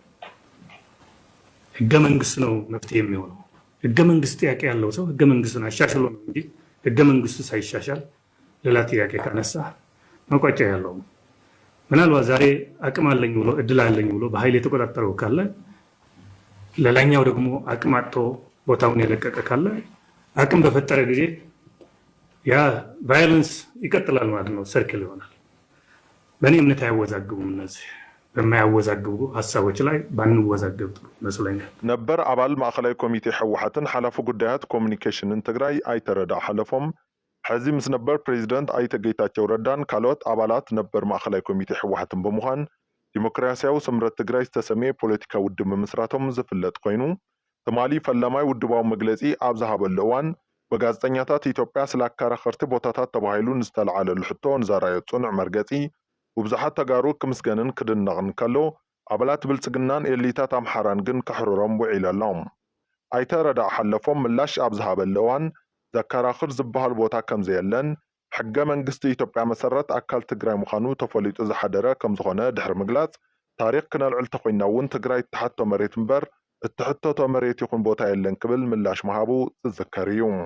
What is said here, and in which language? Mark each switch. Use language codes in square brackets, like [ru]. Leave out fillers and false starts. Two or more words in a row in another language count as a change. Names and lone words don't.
[am] ህገ መንግስት ነው መፍትሄ የሚሆነው። ህገ መንግስት ጥያቄ ያለው ሰው ህገ መንግስቱን አሻሽሎ ነው እንጂ ህገ መንግስቱ ሳይሻሻል ሌላ ጥያቄ ካነሳ መቋጫ ያለው ምናልባት ዛሬ አቅም አለኝ ብሎ እድል አለኝ ብሎ በኃይል የተቆጣጠረው ካለ ሌላኛው ደግሞ አቅም አጥቶ ቦታውን የለቀቀ ካለ አቅም በፈጠረ ጊዜ ያ ቫዮለንስ ይቀጥላል ማለት ነው። ሰርክል ይሆናል። በእኔ እምነት አያወዛግቡም እነዚህ በማያወዛግቡ ሀሳቦች ላይ ባንወዛገብ ጥሩ መስለኛል። [ti] ነበር አባል ማዕከላዊ ኮሚቴ ሕወሓትን ሓላፊ ጉዳያት ኮሚኒኬሽንን ትግራይ አይተረዳ ሓለፎም ሕዚ ምስ ነበር ፕሬዚደንት አይተ ጌታቸው ረዳን ካልኦት አባላት ነበር ማዕከላዊ ኮሚቴ ሕወሓትን በመዃን ዲሞክራሲያዊ ስምረት ትግራይ ዝተሰመየ ፖለቲካ ውድብ ምስራቶም ዝፍለጥ ኮይኑ ትማሊ ፈላማይ ውድባዊ መግለጺ ኣብ ዝሃበሉ እዋን በጋዜጠኛታት ኢትዮጵያ ስለ አከራኸርቲ ቦታታት ተባሂሉ ዝተለዓለሉ ሕቶ ንዘራዮ ጽኑዕ መርገጺ ወብዛሓት ተጋሩ ክምስገንን ክድነቕን ከሎ አባላት ብልጽግናን ኤሊታት አምሓራን ግን ከሕሩሮም ውዒለሎም አይተረዳ ሓለፎም ምላሽ ኣብ ዝሃበሉ እዋን ዘከራኽር ዝበሃል ቦታ ከም ዘየለን ሕገ መንግስቲ ኢትዮጵያ መሰረት አካል ትግራይ ምዃኑ ተፈሊጡ ዝሓደረ ከም ዝኾነ ድሕሪ ምግላጽ ታሪክ ክነልዕል ተኾይና እውን ትግራይ እትሓቶ መሬት እምበር እትሕተቶ መሬት ይኹን ቦታ የለን ክብል ምላሽ መሃቡ ዝዝከር እዩ።